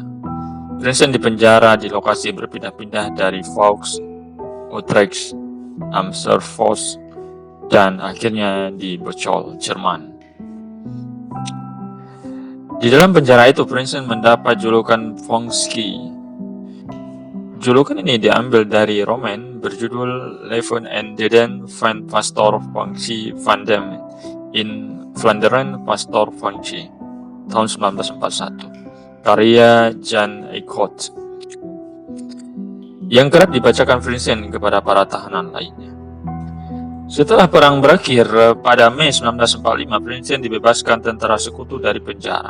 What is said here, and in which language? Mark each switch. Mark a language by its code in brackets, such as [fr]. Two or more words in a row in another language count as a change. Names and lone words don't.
[id] Prinsen dipenjara di lokasi berpindah-pindah dari Vaux, Utrecht, Amersfoort, dan akhirnya di Bocholt, Jerman. Di dalam penjara itu, Prinsen mendapat julukan Ponky. Julukan ini diambil dari roman berjudul Leven en Deden van Pastor Ponky van Dam in Vlaanderen Pastor Ponky tahun 1941, karya Jan Eickhout, yang kerap dibacakan Prinsen kepada para tahanan lainnya. Setelah perang berakhir pada Mei 1945, Prinsen dibebaskan tentara sekutu dari penjara.